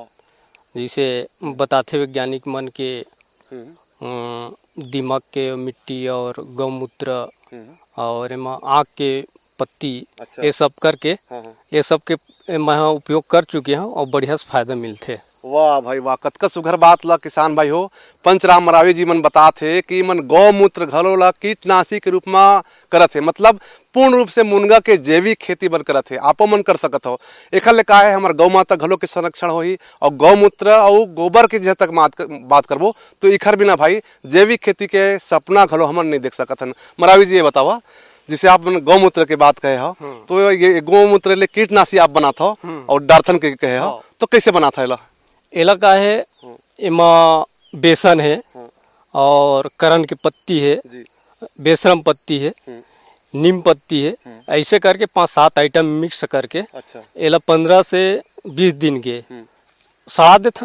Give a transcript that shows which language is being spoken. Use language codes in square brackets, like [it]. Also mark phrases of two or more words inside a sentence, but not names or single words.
[hne] जैसे बताते वैज्ञानिक मन के दीमक के मिट्टी और गौमूत्र और आँख के पत्ती। अच्छा। ये सब करके ये सब के मैं उपयोग कर चुके हैं और बढ़िया से फायदा मिलते। वाह भाई वाह कतका सुघर बात ला किसान भाई हो पंचराम मरावी जी मन बताते कि मन गौमूत्र घलो ला कीटनाशी के रूप में करत है। मतलब पूर्ण रूप से मुनगा के जैविक खेती बर करत है। आपो मन कर सकत हो। एखर ले का है हमार गौ माता घलो के संरक्षण होही और गौमूत्र और गोबर के जहाँ तक बात करबो तो इखर बिना भाई जैविक खेती के सपना घलो हमन नहीं देख सकत हन। मरावी जी ये बतावा जिसे आप गौमूत्र की बात कहे हो, तो ये गौमूत्र ले कीटनाशी आप बना था और डार्थन के कहे हो, तो कैसे बना था? एला का है, इमा बेसन है और करण की पत्ती है, बेसरम पत्ती है, नीम पत्ती है, ऐसे करके 5-7 आइटम मिक्स करके एला 15 से 20 दिन के सड़ा देथन।